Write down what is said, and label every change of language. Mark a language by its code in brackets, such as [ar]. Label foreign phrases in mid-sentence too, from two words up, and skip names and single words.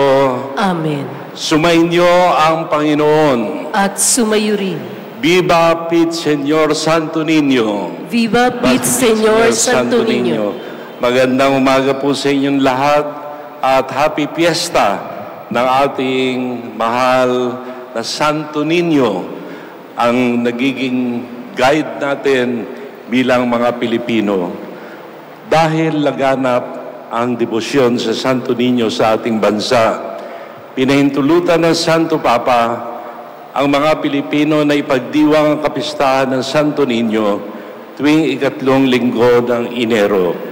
[tl] Amen. Sumainyo ang Panginoon. At sumayo rin. [es] Viva Pit Señor Santo Niño. Viva Pit Señor Santo Niño. [tl] Magandang umaga po sa inyong lahat at [en] happy fiesta [tl] ng ating mahal na Santo Niño, ang nagiging guide natin bilang mga Pilipino. Dahil laganap ang debosyon sa Santo Niño sa ating bansa, pinahintulutan ng Santo Papa ang mga Pilipino na ipagdiwang ang kapistahan ng Santo Niño tuwing ikatlong linggo ng Enero.